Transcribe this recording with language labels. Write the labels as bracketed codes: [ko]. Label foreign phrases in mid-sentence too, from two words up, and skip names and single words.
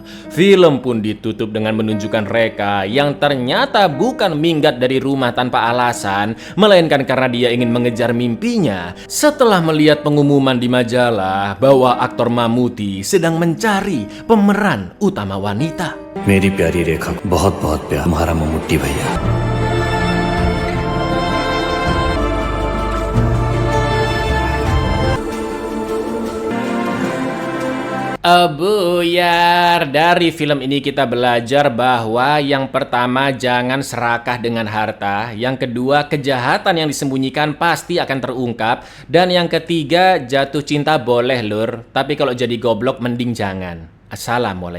[id] Film pun ditutup dengan menunjukkan Reka yang ternyata bukan minggat dari rumah tanpa alasan, melainkan karena dia ingin mengejar mimpinya setelah melihat pengumuman di majalah bahwa aktor Mamuti sedang mencari pemeran utama wanita. [hi] मेरी प्यारी रेखा, बहुत बहुत प्यार, तुम्हारा मम्मुट्टी भैया। [id] Buyar, dari film ini kita belajar bahwa yang pertama jangan serakah dengan harta, yang kedua kejahatan yang disembunyikan pasti akan terungkap, dan yang ketiga jatuh cinta boleh lur, tapi kalau jadi goblok mending jangan.